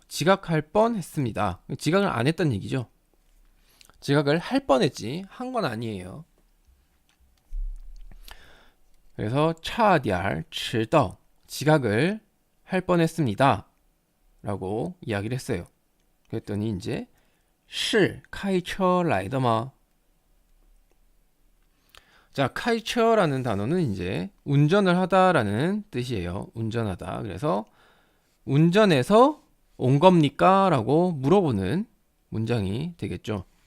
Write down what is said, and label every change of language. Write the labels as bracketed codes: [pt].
[ko] 지각할 뻔 했습니다. 지각을 안 했다는 얘기죠. 지각을 할 뻔했지 한 건 아니에요. 그래서 [zh] 差点迟到 [ko] 지각을 할 뻔했습니다 라고 이야기를 했어요. 그랬더니 이제 [zh] 是开车来的吗? [ko] 자, 开车라는 단어는 이제 운전을 하다라는 뜻이에요. 운전하다. 그래서 운전해서 온 겁니까? 라고 물어보는 문장이 되겠죠.